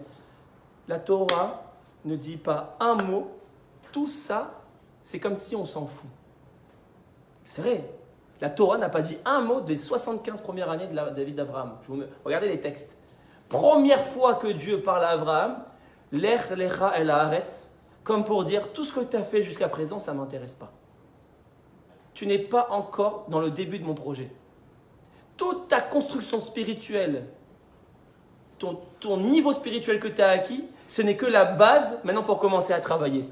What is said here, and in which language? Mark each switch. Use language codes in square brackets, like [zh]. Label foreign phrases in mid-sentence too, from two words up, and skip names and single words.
[fr] La Torah ne dit pas un mot. Tout ça, c'est comme si on s'en fout. C'est vrai. La Torah n'a pas dit un mot des 75 premières années de la vie d'Abraham. Regardez les textes. Première fois que Dieu parle à Abraham, [he] לך לך אל הארץ, [fr] comme pour dire, tout ce que tu as fait jusqu'à présent, ça ne m'intéresse pas. Tu n'es pas encore dans le début de mon projet. Toute ta construction spirituelle, ton niveau spirituel que tu as acquis, ce n'est que la base maintenant pour commencer à travailler.